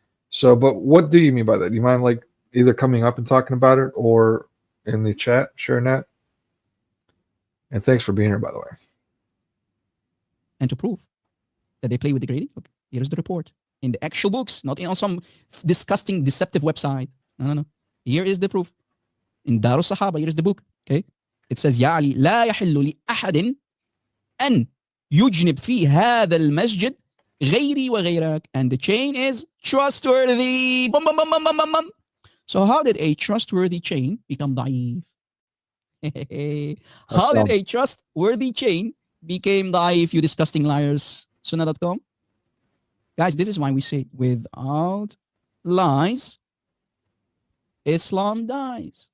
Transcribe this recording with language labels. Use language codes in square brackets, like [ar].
[en] So, but what do you mean by that? Do you mind like either coming up and talking about it or in the chat, sharing that? And thanks for being here, by the way. And to prove that they play with the grading, look, here's the report in the actual books, not on some disgusting, deceptive website. No. Here is the proof. In Darus Sahaba, here is the book. Okay, it says, "Ya Ali, [ar] لا يحل لأحد أن يجنب في هذا المسجد غيري وغيرك." [en] And the chain is trustworthy. Bum, bum, bum, bum, bum, bum, bum. So how did a trustworthy chain become daif? How did a trustworthy chain became daif, you disgusting liars? Sunnah.com. Guys, this is why we say, without lies, Islam dies.